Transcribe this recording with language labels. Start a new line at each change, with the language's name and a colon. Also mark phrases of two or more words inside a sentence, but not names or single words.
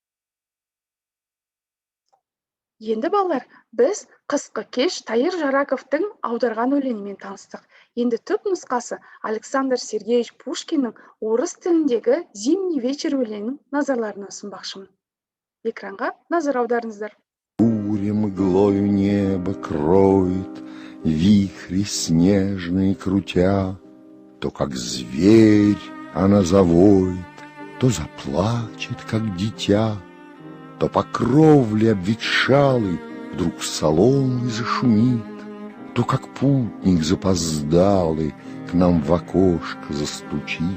Kazakh: Енді балалар, біз қысқы кеш Тайыр Жараковтың аударған өлеңімен таныстық. Енді түп нұсқасы Александр Сергеевич Пушкиннің орыс тіліндегі «Зимний вечер» өлеңін назарларына ұсынбақшымын. Экранға назар аударыңыздар.
Russian: Буря мглою небо кроет, вихри снежные крутя, то как зверь она завоет, то заплачет, как дитя, то по кровле обветшалой вдруг соломой зашумит, то как путник запоздалый к нам в окошко застучит.